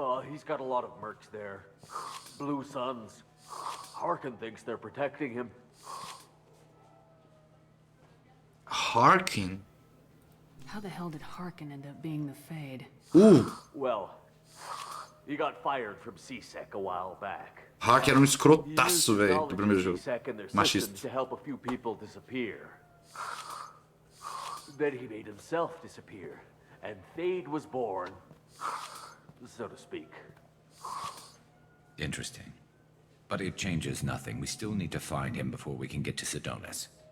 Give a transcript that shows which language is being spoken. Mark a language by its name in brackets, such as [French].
[English] He's got a lot of mercs there. Blue Suns. Harkin thinks they're protecting him. Harkin? How the hell did Harkin end up being the Fade? Well, he got fired from CSEC a while back. [Portuguese] Harkin era escrotaço, velho, do primeiro jogo. Machista. [English] To help a few people disappear. Then he made himself disappear, and Fade was born, so to speak. Interesting. But it changes nothing. We still need to find him before we can get to Sedonis.